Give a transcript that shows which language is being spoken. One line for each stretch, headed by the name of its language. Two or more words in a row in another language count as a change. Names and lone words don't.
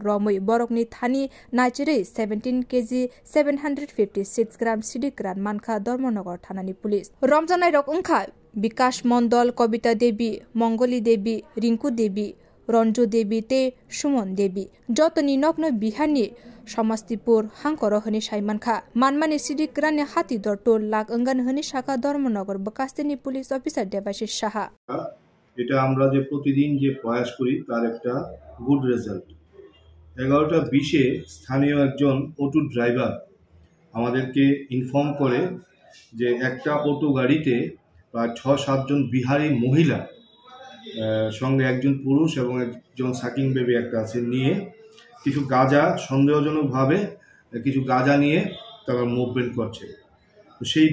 Kok Borok: Romui borokni thani nachiri 17 kg 756 gram cd kran mankha Dharmanagar thanani police Ramjanai rok ungkha Bikash Mondol Kobita Devi Mongoli Devi Rinku Devi Ranju Devi te Sumon Devi jotoni nokno bihani Samastipur hangkoro hini saimankha manmani cd kran hati dor tol lak angan hini shaka Dharmanagar bakasteni
English: police officer
Kok Borok: Debashis Saha
Bangla: এটা আমরা যে প্রতিদিন যে প্রয়াস করি তার একটা
English: good result
Bangla: 11:20 স্থানীয় একজন
English: auto driver
Bangla: আমাদেরকে ইনফর্ম করে যে একটা অটো গাড়িতে প্রায় 6-7 জন বিহারি মহিলা সঙ্গে একজন পুরুষ এবং একজন
English: sucking baby
Bangla: একটা আছে নিয়ে কিছু গাঁজা সন্দেহজনকভাবে কিছু গাঁজা নিয়ে তারা মুভমেন্ট করছে তো সেই